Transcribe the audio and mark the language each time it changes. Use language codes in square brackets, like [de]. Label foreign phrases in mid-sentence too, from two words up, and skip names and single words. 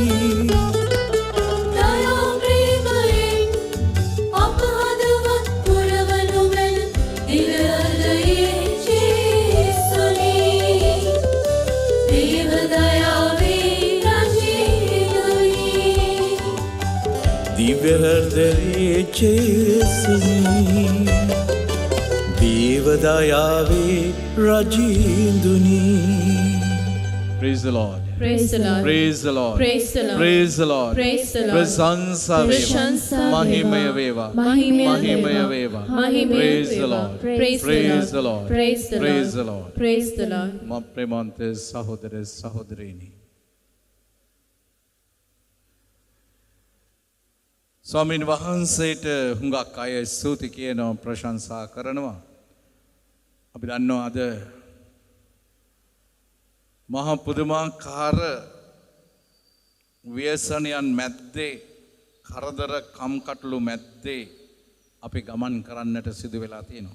[si] දයා ප්‍රේමයෙන් අප හදවත් පුරවනු මැන දිව්‍ය හෘදයේ ජේසුනි දේවදයාවේ රජිනුනි දිව්‍ය හෘදයේ ජේසුනි දේවදයාවේ රජින්දුනි [en] Praise the Lord. Praise the Lord. Praise the Lord. Praise the Lord. Praise the Lord. Praise the Lord. [si] ප්‍රශංසා ප්‍රශංසා වේවා. වේවා. මහිමය වේවා. මහිමය මහිමය වේවා. වේවා. මහිමය [en] Praise the [si] වේවා. [en] Lord. Praise the Praise the Lord. Lord. Praise the Praise the Lord. Lord. Praise the Lord. [si] මම ප්‍රේමන්ත සහෝදර සහෝදරියනි. ස්වාමීන් වහන්සේට හුඟක් අය ස්තුති කියනවා ප්‍රශංසා කරනවා. අපි දන්නවා අද මහා පුදුමාකාර ව්‍යසනයන් මැද්දේ කරදර කම්කටොළු මැද්දේ අපි ගමන් කරන්නට සිදු වෙලා තියෙනවා.